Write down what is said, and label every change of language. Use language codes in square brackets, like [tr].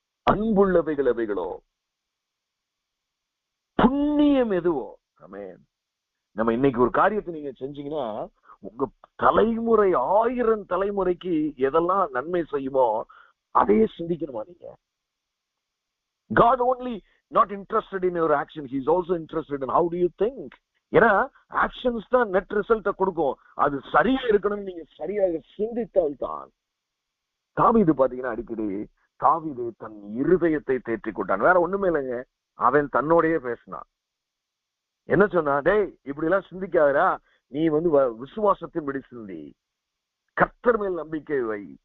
[ta] அன்புள்ளவைகள் எவைகளோ. புண்ணியம் எதுவோ. ஆமென். நம்ம இன்னைக்கு ஒரு காரியத்தை நீங்க செஞ்சீங்கன்னா உங்க தலைமுறை 1000 தலைமுறைக்கு எதெல்லாம் நன்மை செய்யுமோ அதையே சிந்திக்கணுமா நீங்க. [en] God only not interested in your action, he is also interested in how do you think. [ta] ஏன்னா ஆக்ஷன்ஸ் தான் நெட் ரிசல்ட்டை கொடுக்கும். அது சரியா இருக்கணும்னு நீங்க சரியாக சிந்தித்தால் தான். தாவீது பாத்தீங்கன்னா அடிக்கடி தாவீது தன் இருதயத்தை தேற்றிக் கொண்டான். வேற ஒண்ணுமே இல்லைங்க, அவன் தன்னோடையே பேசினான். என்ன சொன்னா, டேய் இப்படி எல்லாம் சிந்திக்காதடா, நீ விசுவாசத்தின்படி சிந்தி, கர்த்தர் மேல் நம்பிக்கை வை.